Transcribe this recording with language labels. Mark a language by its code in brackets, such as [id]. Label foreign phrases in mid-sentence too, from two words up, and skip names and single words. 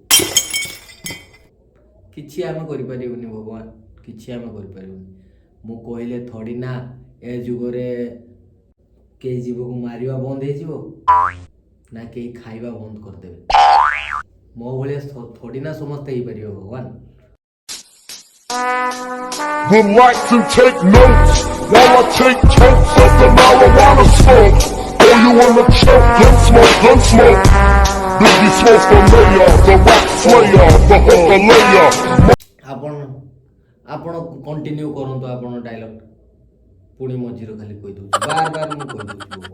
[or] କିଛି ଆମେ କରିପାରିବୁନି ଭଗବାନ, କିଛି ଆମେ କରିପାରିବୁନି। ମୁଁ କହିଲେ ଥୋଡ଼ି ନା ଏ ଯୁଗରେ କେହି ଜୀବକୁ ମାରିବା ବନ୍ଦ ହେଇଯିବ, ନା କେହି ଖାଇବା ବନ୍ଦ କରିଦେବେ। ମୋ ଭଳିଆ ଥୋଡ଼ି ନା ସମସ୍ତେ ହେଇପାରିବ ଭଗବାନ। [en] Relax and take notes while I take totes of the marijuana smoke. Oh, you wanna choke? Gun smoke. Biggie smoke the mayor, the rap slayer, the hooker layer. [or] ଆପଣ କଣ୍ଟିନ୍ୟୁ କରନ୍ତୁ ଆପଣ ଡାଇଲଗ। ପୁଣି ମଝିରେ ଖାଲି କହିଦେଉଛି, ବାର ମୁଁ କହିଦେଉଛି।